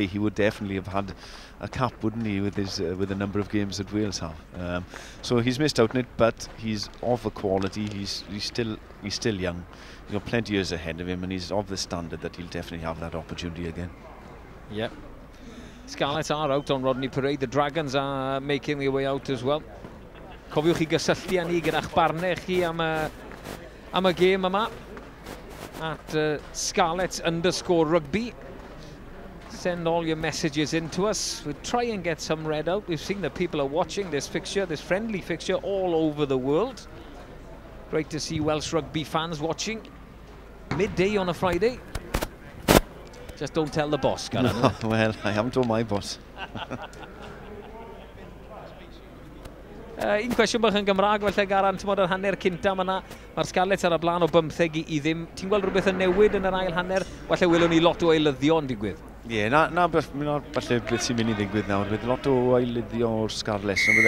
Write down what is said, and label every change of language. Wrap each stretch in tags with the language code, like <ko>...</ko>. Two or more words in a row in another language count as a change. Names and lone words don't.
<en>He would definitely have had a cap, wouldn't he, with the number of games that Wales have. So he's missed out on it, but he's of a quality. He's still young. He's got plenty of years ahead of him, and he's of the standard that he'll definitely have that opportunity again. Yep. Scarlets are out on Rodney Parade. The Dragons are making their way out as well.</en> <cy>Cofiwch chi gysylltu â ni gyda'ch barnau chi am y gêm yma at Scarlets_rugby.</cy> <en>Send all your messages in to us. We'll try and get some read out. We've seen that people are watching this fixture, this friendly fixture, all over the world. Great to see Welsh rugby fans watching. Midday on a Friday. Just don't tell the boss, Gareth. No, well, I haven't told my boss.</en> <cy>Un cwestiwn bach yn Gymraeg, felly Garan, ti'n modd yr hanner cynta yma, mae'r Scarlets ar y blaen o 15 I ddim. Ti'n gweld rhywbeth yn newid yn yr ail hanner? Felly welwn ni lot o eilyddion digwydd. Ie, na falle beth sy'n mynd I ddigwydd nawr. Bydd lot o eilyddio o'r Scarlets yn fydde.</cy>